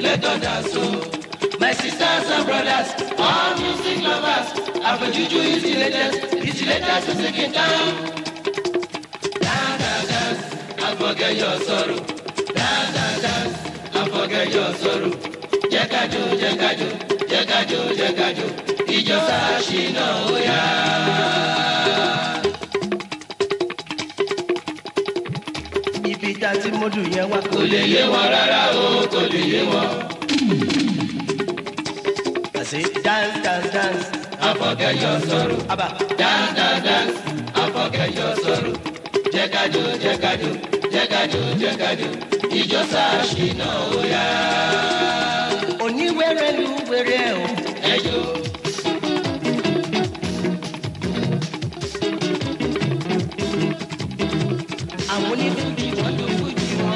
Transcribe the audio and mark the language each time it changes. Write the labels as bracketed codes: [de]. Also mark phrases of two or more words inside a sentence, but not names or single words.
[en] Let us dance to my sisters and brothers, all music lovers. Afro Juju is the latest. It's the latest music in town. Dance, dance, dance, and forget your sorrow. Dance, dance, dance, and forget your sorrow. [yo] Jẹ́kájó, jẹ́kájó, jẹ́kájó, jẹ́kájó, ìjọ Ṣínà ó yá. Ibi tá tí mọ́dù yẹn wá kò lè yé wọn rárá o, kò lè yé wọn. [en] I say dance, dance, dance, and forget your sorrow. Abba, dance, dance, dance, and forget your sorrow. [yo] Jẹ́kájó, jẹ́kájó, jẹ́kájó, jẹ́kájó, ìjọ Ṣínà ó yá. Oníwèrè lu wèrè o. Ẹjọ́. Àwọn onífújì wọn ló fújì wọn.